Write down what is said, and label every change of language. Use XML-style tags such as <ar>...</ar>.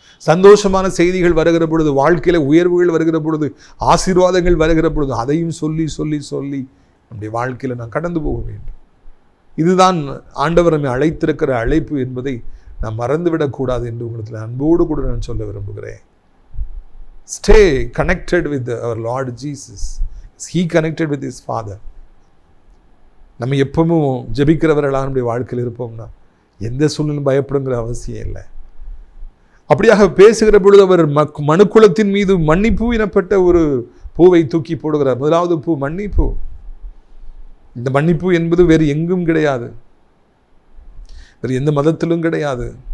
<ta>சந்தோஷமான செய்திகள் வருகிற பொழுது, வாழ்க்கையில் உயர்வுகள் வருகிற பொழுது, ஆசீர்வாதங்கள் வருகிற பொழுது அதையும் சொல்லி சொல்லி சொல்லி நம்முடைய வாழ்க்கையில் நாம் கடந்து போக வேண்டும். இதுதான் ஆண்டவர் நம்மை அழைத்திருக்கிற அழைப்பு என்பதை நாம் மறந்துவிடக்கூடாது என்று உங்களுக்கு அன்போடு கூட நான் சொல்ல விரும்புகிறேன்.</ta> <en>Stay connected with our Lord Jesus. He connected with his Father.</en> <ta>நம்ம எப்பவும் ஜெபிக்கிறவர்களாக நம்முடைய வாழ்க்கையில் இருப்போம்னா எந்த சூழ்நிலையும் பயப்படுங்கிற அவசியம் இல்லை. அப்படியாக பேசுகிற பொழுது அவர் மனுக்குலத்தின் மீது மன்னிப்பு எனப்பட்ட ஒரு பூவை தூக்கி போடுகிறார். முதலாவது பூ மன்னிப்பு. இந்த மன்னிப்பு என்பது வேறு எங்கும் கிடையாது, வேறு எந்த மதத்திலும் கிடையாது.</ta>